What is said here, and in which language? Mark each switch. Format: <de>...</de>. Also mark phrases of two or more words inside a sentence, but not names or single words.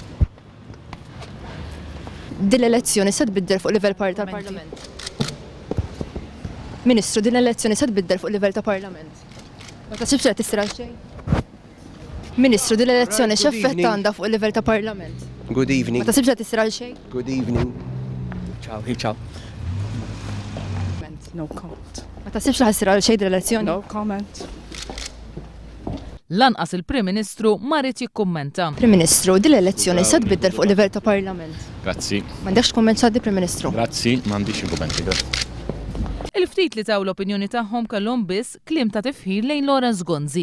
<mt>Din l-elezzjoni se tbiddel fuq livell ta' Parlament? Ministru, din l-elezzjoni se tbiddel fuq livell ta' Parlament? Ma taħsibx qed tisra xejn? Ministru, din l-elezzjoni x'effett għandha fuq il-livell ta' Parlament?</mt> <en>Good evening.</en> <mt>Ma taħsibx qed tisra xejn?</mt> <en>Good evening. Ciao. No comment.</en> <mt>Ma taħsibx li ħassira xejn din l-elezzjoni?</mt> <en>No comment.</en> <mt>Lanqas il-Prim Ministru ma rrid jikkummenta. Prim Ministru, din l-elezzjoni se tbiddel fuq livell ta' Parlament? Grazzi. M'għandekx kumment x'għaddi Prim Ministru? Grazzi, m'għandix kummenti. Il-ftit li taw l-opinjoni tagħhom kellhom biss kliem ta' tifħir lejn Lawrence Gonzi.</mt>